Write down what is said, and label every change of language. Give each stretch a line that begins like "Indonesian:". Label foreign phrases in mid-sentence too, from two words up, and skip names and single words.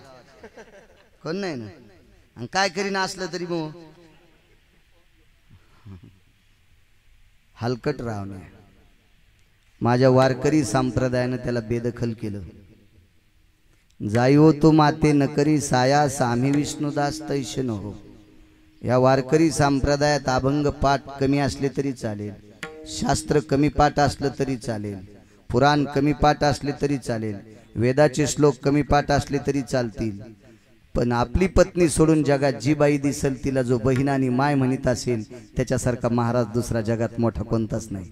Marathi: कोण नाही ना. आणि काय करीन असलं तरी मग हलकट रावण्या. माझ्या वारकरी संप्रदायानं त्याला बेदखल केलं. जाईओ तो माते न करी साया सामी विष्णुदास तैश न हो. या वारकरी संप्रदायात अभंग पाठ कमी असले तरी चालेल, शास्त्र कमी पाठ असलं तरी चालेल, पुराण कमी पाठ असले तरी चालेल, वेदाचे श्लोक कमी पाठ असले तरी चालतील. पण आपली पत्नी सोडून जगात जी बाई दिसेल तिला जो बहीण आणि माय म्हणत असेल त्याच्यासारखा महाराज दुसरा जगात मोठा कोणताच नाही.